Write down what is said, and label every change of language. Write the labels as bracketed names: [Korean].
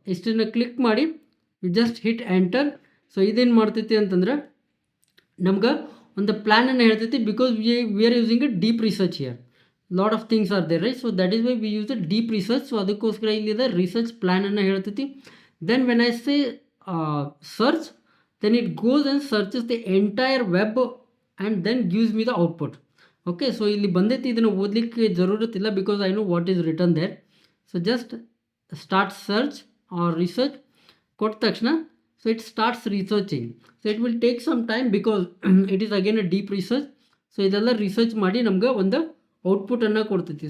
[Kannada] ಇಷ್ಟನ್ನು ಕ್ಲಿಕ್ ಮಾಡಿ [English] You just hit enter. [Kannada] So ಇದೇನು ಮಾಡ್ತೈತಿ ಅಂತಂದ್ರೆ ನಮ್ಗೆ ಒಂದು ಪ್ಲ್ಯಾನನ್ನು ಹೇಳ್ತೈತಿ, [English] Because we are using a deep research here. Lot of things are there, right? So that is why we use the deep research. [Kannada] So ಅದಕ್ಕೋಸ್ಕರ ಇಲ್ಲಿದೆ research ಪ್ಲ್ಯಾನನ್ನು ಹೇಳ್ತೈತಿ. [English] Then when I say search, then it goes and searches the entire web and then gives me the output. Okay, so [Kannada] ಇಲ್ಲಿ ಬಂದೈತಿ, ಇದನ್ನು ಓದಲಿಕ್ಕೆ ಜರೂರತ್ತಿಲ್ಲ, [English] Because I know what is return there. So just start search or research [Kannada] ಕೊಟ್ಟ ತಕ್ಷಣ, [English] So it starts researching. So it will take some time because it is again a deep research. [Kannada] So ಇದೆಲ್ಲ research ಮಾಡಿ ನಮ್ಗೆ ಒಂದು ಔಟ್ಪುಟನ್ನು ಕೊಡ್ತೈತಿ.